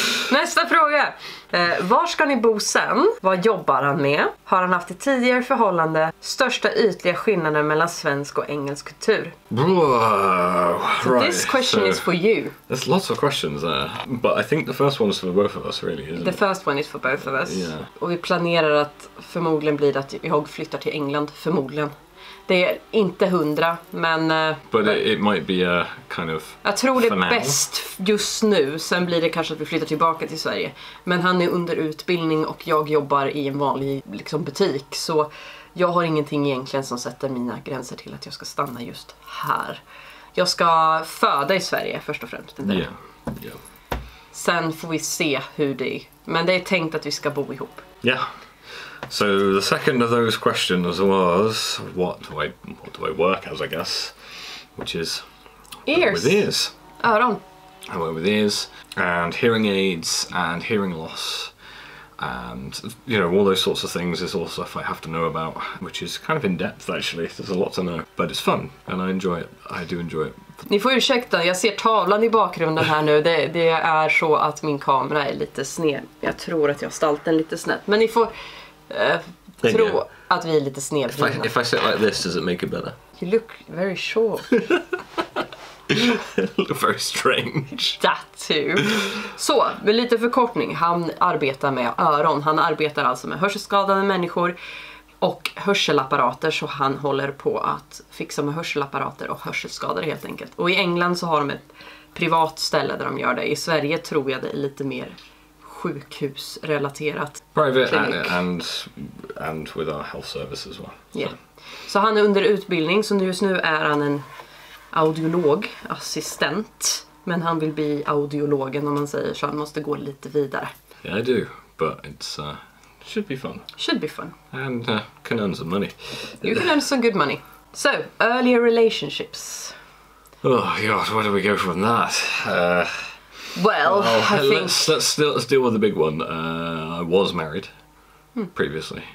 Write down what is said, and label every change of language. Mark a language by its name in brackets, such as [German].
[Swedish] Nästa fråga. Var ska ni bo sen? Vad jobbar han med? Har han haft ett tidigare förhållande? Största ytliga skillnaden mellan svensk och engelsk kultur? [English] Whoa, right. This question is for you. There's lots of questions there, but I think the first one's for both of us, really, isn't The it? first one is for both of us. Yeah. [Swedish] Och vi planerar att förmodligen blir det att jag flyttar till England. Förmodligen. Det är inte 100, men... [English] But it might be a kind of. [Swedish] Jag tror det [English] for [Swedish] är [English] now. [Swedish] bäst just nu. Sen blir det kanske att vi flyttar tillbaka till Sverige. Men han är under utbildning och jag jobbar i en vanlig butik. Så jag har ingenting egentligen som sätter mina gränser till att jag ska stanna just här. Jag ska föda i Sverige först och främst. [English] Yeah. [Swedish] Sen får vi se hur det är. Men det är tänkt att vi ska bo ihop. [English] Yeah. So the second of those questions was what do I work as, I guess, which is Ears. with ears. [Swedish] Öron. [English] I work with ears and hearing aids and hearing loss, and all those sorts of things is all stuff I have to know about, which is kind of in depth actually. There's a lot to know, but it's fun and I enjoy it. I do enjoy it. [Swedish] Ni får ursäkta, jag ser tavlan i bakgrunden här nu. Det är så att min kamera är lite sned. Jag tror att jag har ställt den lite snett. Men ni får tro att vi är lite snedvridna. [English] If I sit like this, does it make it better? You look very short. Look very strange. That too. [Swedish] Så, med lite förkortning. Han arbetar med öron. Han arbetar alltså med hörselskadade människor och hörselapparater, så han håller på att fixa med hörselapparater och hörselskadade helt enkelt. Och i England så har de ett privat ställe där de gör det. I Sverige tror jag det är lite mer sjukhusrelaterat. [English] Private and with our health service as well. Yeah. [Swedish] Så han är under utbildning, så just nu är han en audiologassistent. Men han vill bli audiologen om man säger så, han måste gå lite vidare. [English] Yeah, I do, but it's should be fun. Should be fun. And can earn some money. You can earn some good money. So, earlier relationships. Oh God, where do we go from that? Well, I think let's deal with the big one. I was married previously,